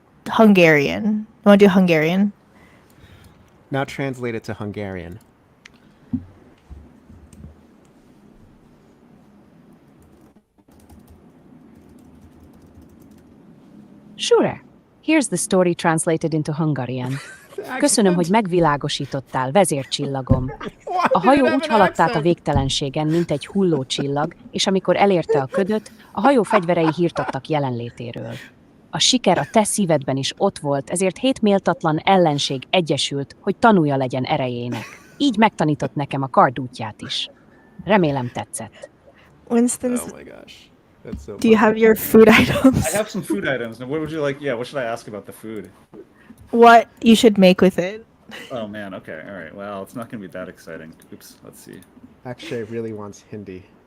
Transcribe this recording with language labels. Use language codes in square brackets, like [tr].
[en] Hungarian. You want to do Hungarian? Now translate it to Hungarian. Sure. Here's the story translated into Hungarian. [hu] Köszönöm, hogy megvilágosítottál, vezércsillagom. A hajó úgy haladt át a végtelenségen, mint egy hulló csillag, és amikor elérte a ködöt, a hajó fegyverei hírt adtak jelenlétéről. A siker a te szívedben is ott volt, ezért 7 méltatlan ellenség egyesült, hogy tanúja legyen erejének. Így megtanított nekem a kard útját is. Remélem tetszett. [en] Winston's. Oh my gosh. That's so Do you have your food items? I have some food items. Now, what would you like? Yeah, what should I ask about the food? What you should make with it? Oh man. Okay. All right. Well, it's not going to be that exciting. Oops. Let's see. Akshay really wants Hindi.